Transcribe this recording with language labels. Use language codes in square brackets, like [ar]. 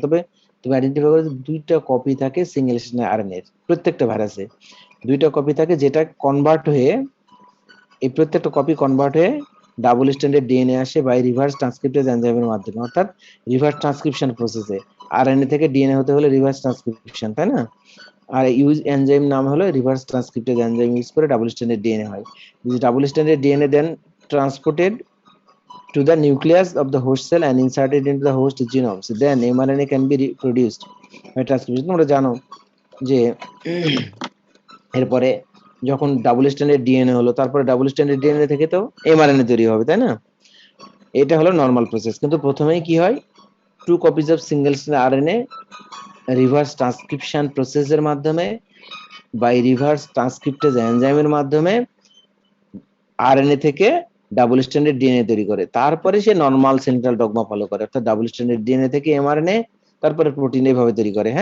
[bn] তবে তুমি আইডেন্টিফাই করো যে দুইটা কপি থাকে সিঙ্গেল স্ট্র্যান্ড আরএনএ এর, প্রত্যেকটা ভাইরাসে দুইটা কপি থাকে, যেটা কনভার্ট হয়ে, এই প্রত্যেকটা কপি কনভার্ট হয়ে ডাবল স্ট্যান্ডার্ড ডিএনএ আসে বাই রিভার্স ট্রান্সক্রিপ্টেজ এনজাইমের মাধ্যমে, অর্থাৎ রিভার্স ট্রান্সক্রিপশন প্রসেসে। আরএনএ থেকে ডিএনএ হতে হলে রিভার্স ট্রান্সক্রিপশন, তাই না? আর ইউজ এনজাইম নাম হলো রিভার্স ট্রান্সক্রিপ্টেজ এনজাইম ইউজ করে ডাবল স্ট্যান্ডার্ড ডিএনএ হয়। [en] This double standard DNA then transported to the nucleus of the host cell and inserted into the host genomes. Then mRNA can be reproduced by transcription. [bn] তোমরা জানো যে এরপরে যখন double standard DNA হলো, তারপরে double standard DNA থেকে তো mRNA তৈরি হবে, তাই না? এটা হলো নরমাল প্রসেস। কিন্তু প্রথমেই কি হয়, 2 copies of single standard RNA reverse transcription প্রসেসের মাধ্যমে বাই রিভার্স ট্রান্সক্রিপ্টেজ এনজাইমের মাধ্যমে আরএনএ থেকে ডাবল স্ট্যান্ডার্ড ডিএনএ তৈরি করে, তারপরে সে নরমাল সেন্ট্রাল ডগমা ফলো করে, অর্থাৎ ডাবল স্ট্যান্ডার্ড ডিএনএ থেকে এমআরএনএ, তারপরে প্রোটিন এইভাবে তৈরি করে।